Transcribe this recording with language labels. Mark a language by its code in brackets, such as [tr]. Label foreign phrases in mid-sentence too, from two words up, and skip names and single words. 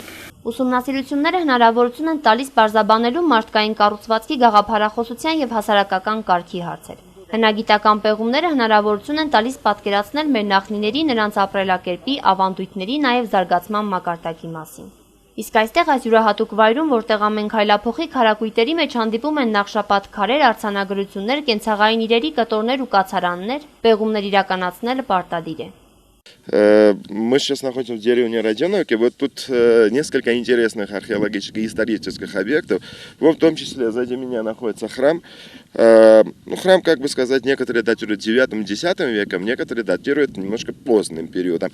[hy] Ուսումնասիրությունները հնարավորություն են տալիս պարզաբանելու մարդկային կառուցվածքի գաղափարախոսության եւ հասարակական կարգի հարցեր։ Հնագիտական պեղումները հնարավորություն են տալիս պատկերացնել մեր նախնիների, նրանց ապրելակերպի, ավանդույթների, նաեւ զարգացման մակարդակի մասին։ Իսկ այստեղ այս յուրահատուկ վայրում, որտեղ ամեն քայլափոխի քարակույտերի մեջ հանդիպում են նախշապատ քարեր, արձանագրություններ, կենցաղային իրերի կտորներ ու կացարաններ, պեղումներ ирականացնելը պարտադիր է։ [ru] Мы сейчас находимся в деревне Родионовке. Вот тут несколько интересных археологических и исторических объектов. Вот в том числе сзади меня находится храм. Ну, храм, как бы сказать, некоторые датируют 9-10 веком, некоторые датируют немножко поздним периодом.